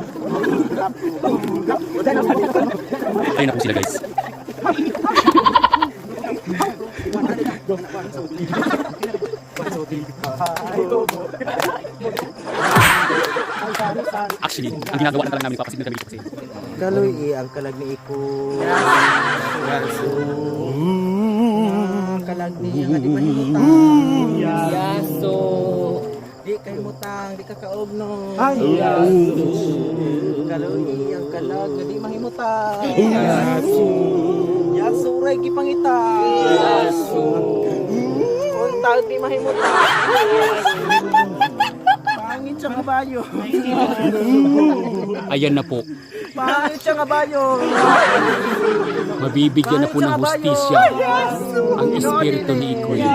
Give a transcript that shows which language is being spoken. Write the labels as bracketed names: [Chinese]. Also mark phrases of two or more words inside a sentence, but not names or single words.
[Filipino] Ayun na po sila guys. Actually, ang ginagawa na lang namin papasit na kami dito kasi [Cebuano] Galuhi ang kalag ni Iko. Kalag niya nga di mahimutang. Yaso. Di kay mutang, di ka kaogno. Yaso. Galuhi ang kalag nga di mahimutang. Yaso ray gipangita. Yaso. Untag di mahimutang. Pangit siya kabayo. [Filipino] ayan na po, [Cebuano] Pangit siya kabayo. [Filipino] mabibigyan na po ng hustisya ang espiritu ni Ikoy.